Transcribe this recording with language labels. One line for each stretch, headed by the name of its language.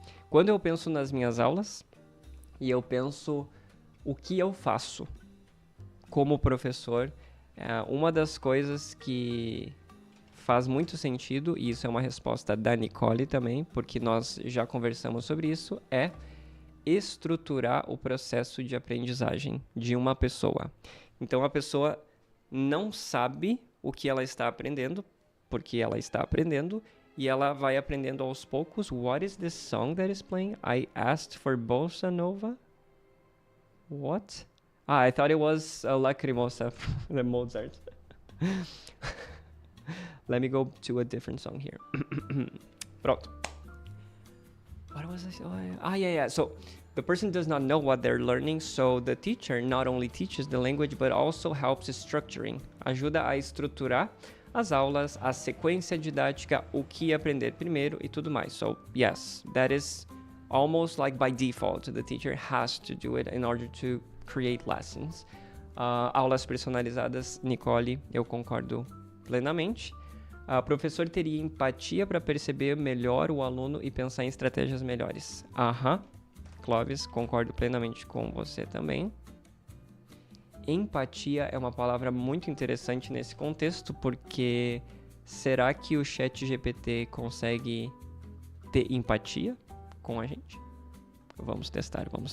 Portuguese: Quando eu penso nas minhas aulas e eu penso o que eu faço como professor, uma das coisas que faz muito sentido, e isso é uma resposta da Nicole também, porque nós já conversamos sobre isso, é estruturar o processo de aprendizagem de uma pessoa. Então, a pessoa não sabe o que ela está aprendendo, porque ela está aprendendo, e ela vai aprendendo aos poucos.
English: What is this song that is playing? I asked for bossa nova. What? I thought it was a Lacrimosa from the Mozart. Let me go to a different song here. Pronto. What was I saying? Yeah. So the person does not know what they're learning, so the teacher not only teaches the language, but also helps structuring.
Portuguese: Ajuda a estruturar as aulas, a sequência didática, o que aprender primeiro e tudo mais.
English: So, yes, that is almost like by default. The teacher has to do it in order to create lessons.
Portuguese: Aulas personalizadas, Nicole, eu concordo plenamente. O professor teria empatia para perceber melhor o aluno e pensar em estratégias melhores. Clóvis, concordo plenamente com você também. Empatia é uma palavra muito interessante nesse contexto, porque será que o ChatGPT consegue ter empatia com a gente? Vamos testar.